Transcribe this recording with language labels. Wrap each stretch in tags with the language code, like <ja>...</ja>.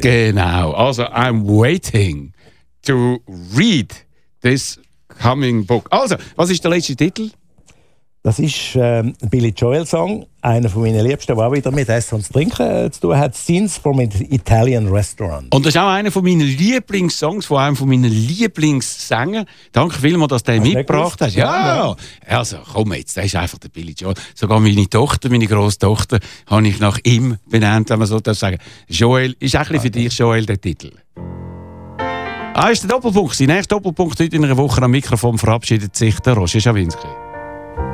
<de>Genau, also</de> <en>I'm waiting to read this coming book.</en> <de>Also, was ist der letzte Titel? Das ist ein Billy Joel Song, einer von meinen Liebsten, der auch wieder mit Essen und Trinken zu tun hat. Scenes from an Italian Restaurant. Und das ist auch einer von meinen Lieblingssongs, von einem von meinen Lieblingssängern. Danke vielmals, dass du den mitgebracht hast. Ja, ja, also komm jetzt, der ist einfach der Billy Joel. Sogar meine Tochter, meine Grosstochter, habe ich nach ihm benannt, wenn man so das sagen. Joel, ist auch ein bisschen für dich, Joel, der Titel. Ah, ist der Doppelpunkt. Sein nächster Doppelpunkt heute in einer Woche am Mikrofon verabschiedet sich der Roger Schawinski.</de>